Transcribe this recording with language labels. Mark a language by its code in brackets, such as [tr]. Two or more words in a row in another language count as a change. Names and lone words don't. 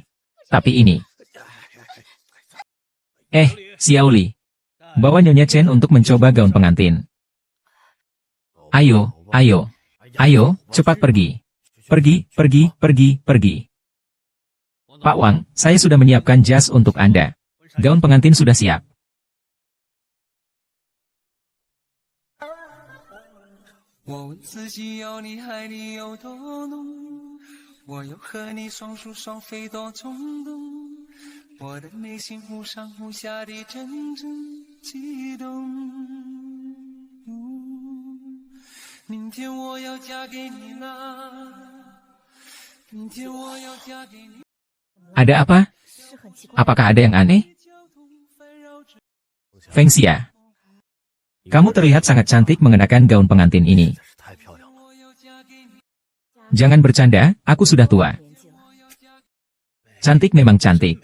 [id] Tapi ini. Xiao Li. Bawa Nyonya Chen untuk mencoba gaun pengantin. Ayo, cepat pergi. Pergi. Pak Wang, saya sudah menyiapkan jas untuk Anda. Gaun pengantin sudah siap. [zh] 我问自己要你爱你有多浓，我又和你双宿双飞多冲动，我的内心忽上忽下的阵阵悸动。明天我要嫁给你了，明天我要嫁给你。 [id] Ada apa? Apakah ada yang aneh? Feng Xia. Kamu terlihat sangat cantik mengenakan gaun pengantin ini. Jangan bercanda, aku sudah tua. Cantik memang cantik.